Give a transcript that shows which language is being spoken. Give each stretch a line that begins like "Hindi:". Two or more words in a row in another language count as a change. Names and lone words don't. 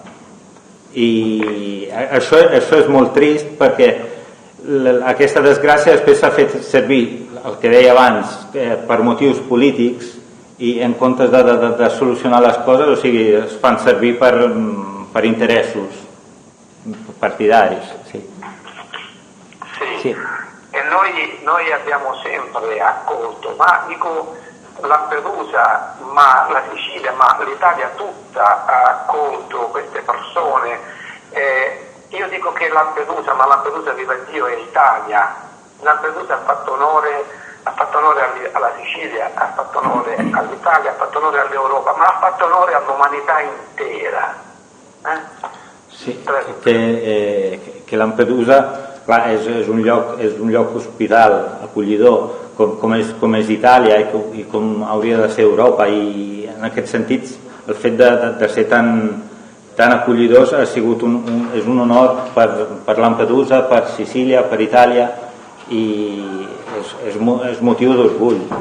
Catalan: I això és molt trist, perquè aquesta desgràcia després s'ha fet servir, el que deia abans, per motius polítics, i en comptes de solucionar les coses, o sigui, es fan servir per interessos partidaris. Sí.
Italian: E noi abbiamo sempre accolto, ma dico Lampedusa, ma la Sicilia, ma l'Italia tutta ha accolto queste persone. Io dico che Lampedusa, ma Lampedusa viva Dio è Italia. Lampedusa ha fatto onore alla Sicilia, ha fatto onore all'Italia, ha fatto onore all'Europa, ma ha fatto onore all'umanità intera.
Catalan: Sí, que Lampedusa, clar, és un lloc hospital, acollidor, com és Itàlia i com hauria de ser Europa, i en aquest sentit el fet de ser tan acollidors ha sigut és un honor per Lampedusa, per Sicília, per Itàlia, i és motiu d'orgull.